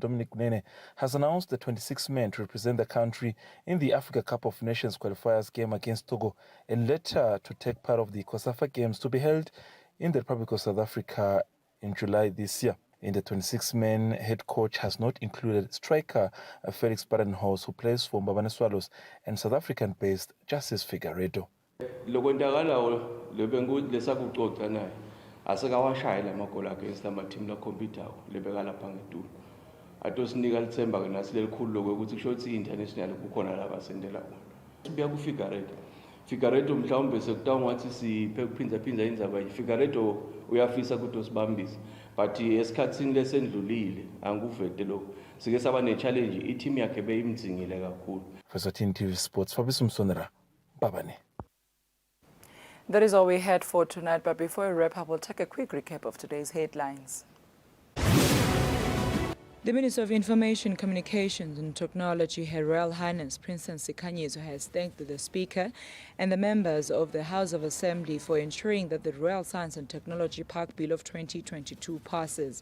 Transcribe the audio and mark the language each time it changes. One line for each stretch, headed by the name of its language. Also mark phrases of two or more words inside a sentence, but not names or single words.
English: Dominic Gunene, has announced the 26 men to represent the country in the Africa Cup of Nations qualifiers game against Togo, and later to take part of the COSAFA Games to be held in the Republic of South Africa in July this year. In the 26-man, head coach has not included striker Felix Badenhorst, who plays for Mbabane Swallows, and South African-based Justice Figueiredo.
Swati: Lokwendakalayo lesakucoca naye asekawashayela amagoli against ama-team lakhompyuthayo lebeka lapha ngedulo atosinika lithemba ke nasi lelikhulu lokuthi kusho ukuthi i-international kukhona la basendela khona sibuya Figueiredo mhlawumbe sekutawa ngathi siphe kuphinza indzaba Figueiredo uyafisa ukuthi usibambise but esikhatsini lesendlulile angikuvete lokho sike saba ne-challenge i-team yakhe beyimdzingile kakhulu. Eswatini TV Sports, Fabrice Msonera, Babane.
English: That is all we had for tonight, but before we wrap up, we'll take a quick recap of today's headlines. The Minister of Information, Communications and Technology, Her Royal Highness Princess Sikhanyiso, has thanked the Speaker and the members of the House of Assembly for ensuring that the Royal Science and Technology Park Bill of 2022 passes.